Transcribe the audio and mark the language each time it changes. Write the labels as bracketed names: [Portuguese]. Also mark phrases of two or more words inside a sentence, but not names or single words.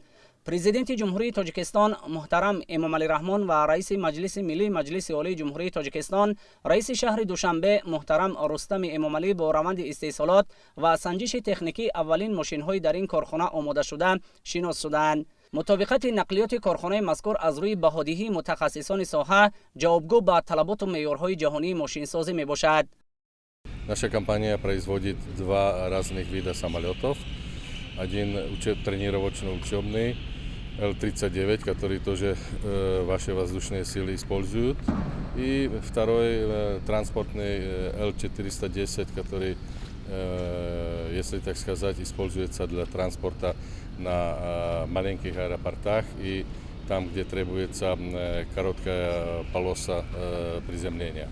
[Persian] پرزیدنت جمهوری تاجیکستان محترم امامعلی رحمان و رئیس مجلس ملی مجلس عالی جمهوری تاجیکستان رئیس شهر دوشنبه محترم رستم امامعلی با روند استحصالات و سنجش تکنیکی اولین ماشین‌های در این کارخانه آماده شده شناس شدند. مطابقت نقلیات کارخانه مذکور از روی بهادهی متخصصان ساحه جوابگو به طلبات و معیارهای جهانی ماشینسازی می باشد. [Russian] Наша компания производит два разных вида самолетов. Один тренировочно-учебный Л-39, который тоже ваши воздушные силы используют. И второй транспортный Л-410, который, если так сказать, используется для транспорта на маленьких аэропортах и там, где требуется короткая полоса приземления.